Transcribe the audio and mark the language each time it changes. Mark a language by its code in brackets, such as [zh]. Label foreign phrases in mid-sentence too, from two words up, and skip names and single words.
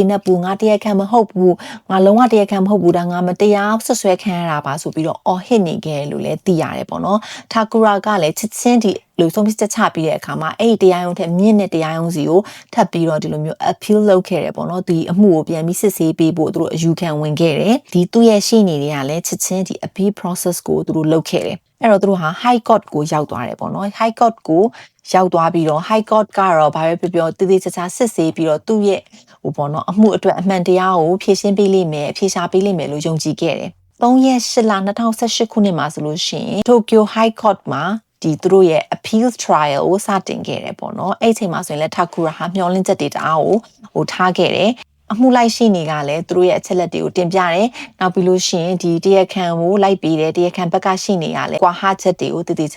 [my] နပ်ဘူးငါတရားခံမဟုတ်ဘူးငါလုံးဝတရားခံမဟုတ်ဘူးဒါငါမတရားဆွဆွဲခံရတာပါဆိုပြီးတော့အော်ဟစ်နေခဲ့လို့လည်းသိရတယ်ပေါ့နော်ထာ ကူရာကလည်းချစ်ချင်းဒီလူဆုံးဖြတ်ချက်ချပြီးတဲ့အခါမှာအဲ့ဒီတရားရုံးထက်မြင့်တဲ့တရားရုံးစီကိုထပ်ပြီးတော့ဒီလိုမျိုး appeal လုပ်ခဲ့တယ်ပေါ့နော်ဒီအမှုကိုပြန်ပြီးစစ်ဆေးပေးဖို့သူတို့အယူခံဝင်ခဲ့တယ်ဒီသူ့ရဲ့ရှေ့နေတွေကလည်းချစ်ချင်းဒီ [en] appeal process [my] ကိုသူတို့လုပ်ခဲ့တယ်အဲ့တော့သူတို့ဟာ [en] high court [my] ကိုရောက်သွားတယ်ပေါ့နော် [en] high court [my] ကိုရောက်သွားပြီးတော့ [en] high court [my] ကတော့ဘာပဲပြောတည်တည်ချာချာစစ်ဆေးပြီးတော့သူ့ရဲ့ဟိုပေါ့နော်အမှုအတွက်အမှန်တရားကိုဖြေရှင်းပေးလိမ့်မယ်ဖြေရှာပေးလိမ့်မယ်လို့ယုံကြည်ခဲ့တယ် 3ရက်8လ2018ခုနှစ်မှာဆိုလို့ရှိရင် Tokyo High Court မှာဒီသူတို့ရဲ့ [en] appeal trial [my] ကိုစတင်ခဲ့တယ်ပေါ့နော်အဲ့ချိန်မှာဆိုရင်လည်း Takura ဟာမျှော်လင့်ချက်တွေတအားကိုထားခဲ့တယ်အမှုလိုက်ရှိနေကလည်းသူတို့ရဲ့အချက်လက်တွေကိုတင်ပြတယ်နောက်ပြီးလို့ရှိရင်ဒီတရားခံကိုလိုက်ပြီးတယ်တရားခံဘက်ကရှိနေရလဲကွာဟချက်တွေကိုတည်တည်ချာ